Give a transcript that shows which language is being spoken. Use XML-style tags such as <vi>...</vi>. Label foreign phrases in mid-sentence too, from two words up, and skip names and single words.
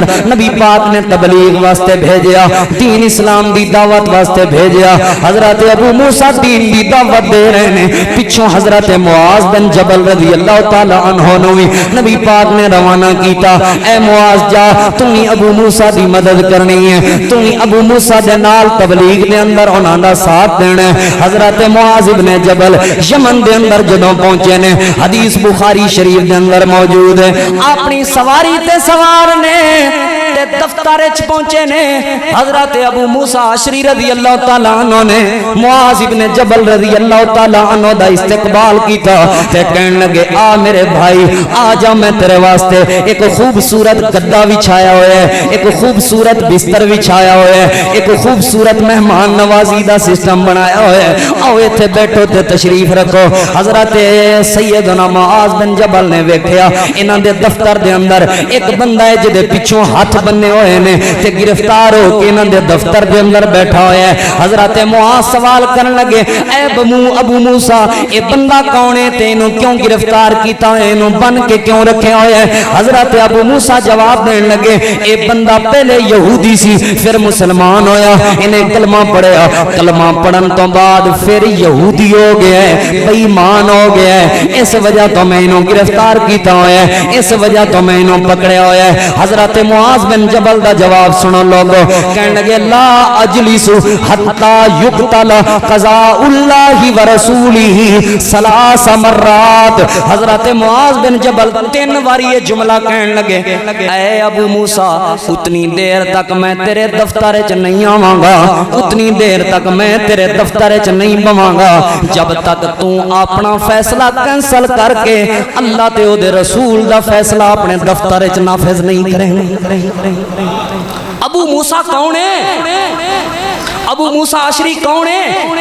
<pa>نبی پاک نے تبلیغ واسطے بھیجیا دین اسلام دی دعوت واسطے بھیجیا حضرت ابو موسیٰ دین دی دعوت دے رہے ہیں پچھوں حضرت معاذ بن جبل رضی اللہ تعالی عنہ نوی نبی پاک نے روانہ کیتا اے معاذ جا تمہیں ابو موسیٰ دی مدد کرنی ہے تمہیں ابو موسیٰ دے نال تبلیغ دے اندر انہاں دا ساتھ دینا ہے حضرت معاذ بن جبل یمن دے اندر جدوں پہنچے نے حدیث بخاری شریف دے اندر موجود ہے اپنی سواری تے سوار نے تے دفتر وچ پہنچے نے حضرت ابو موسیٰ عشری رضی اللہ تعالی عنہ نے معاذ بن جبل رضی اللہ تعالی عنہ دا استقبال کیتا تے کہنے لگے آ میرے بھائی آ جا میں تیرے واسطے ایک خوبصورت گدا بچھایا ہوا ہے ایک خوبصورت بستر بچھایا ہوا ہے ایک خوبصورت مہمان نوازی دا سسٹم بنایا ہوا ہے آؤ ایتھے بیٹھو تے تشریف رکھو حضرت سیدنا معاذ بن جبل نے ویکھیا انہاں دے دفتر دے اندر ایک بندہ ہے جدے پیچھوں ہاتھ بننے ہوئے نے تے گرفتار ہو کے انہاں دے دفتر دے اندر بیٹھا ہوا ہے حضرت معاذ سوال کرن لگے اے ابو موسیٰ اے بندہ کون ہے تے انہوں کیوں گرفتار کیتا ہے انہوں بن کے کیوں رکھے ہوئے ہیں حضرت ابو موسیٰ جواب دین لگے اے بندہ پہلے یہودی سی پھر مسلمان ہویا انہیں کلمہ پڑھیا کلمہ پڑھن تو بعد پھر یہودی ہو گیا ہے بے ایمان ہو گیا ہے اس وجہ تو میں انہوں گرفتار کیتا ہویا ہے اس وجہ تو میں انہوں پکڑیا ہویا ہے حضرت معاذ بن جبل دا جواب سنو لوگو کہنے لگے</pa> <ar>لا اجلس حتی یقتل قضاء اللہ ورسولہ ثلاث مرات</ar> <pa>حضرت معاذ بن جبل 3 بار یہ جملہ کہنے لگے اے ابو موسیٰ اتنی دیر تک میں تیرے دفتر وچ نہیں آواں گا اتنی دیر تک میں تیرے دفتر وچ نہیں بواں گا جب تک تو اپنا فیصلہ کینسل کر کے اللہ تے او دے رسول دا فیصلہ اپنے دفتر وچ نافذ نہیں کریں گے ابو موسیٰ کون ہے ابو موسیٰ عشری کون ہے؟</pa>